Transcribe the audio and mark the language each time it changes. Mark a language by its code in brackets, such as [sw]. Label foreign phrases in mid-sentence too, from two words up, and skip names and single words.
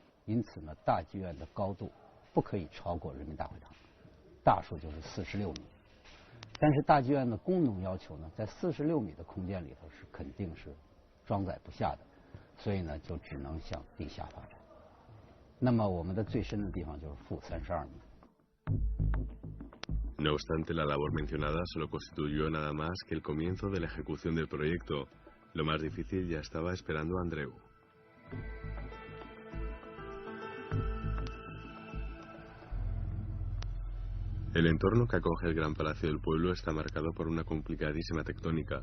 [zh] 因此呢，大剧院的高度不可以超过人民大会堂，大数就是46米。但是大剧院的功能要求呢，在46米的空间里头是肯定是装载不下的，所以呢就只能向地下发展。那么我们的最深的地方就是-32米。 [es] No obstante, la labor mencionada solo constituyó nada más que el comienzo de la ejecución del proyecto. Lo más difícil ya estaba esperando a Andreu. El entorno que acoge el Gran Palacio del Pueblo está marcado por una complicadísima tectónica.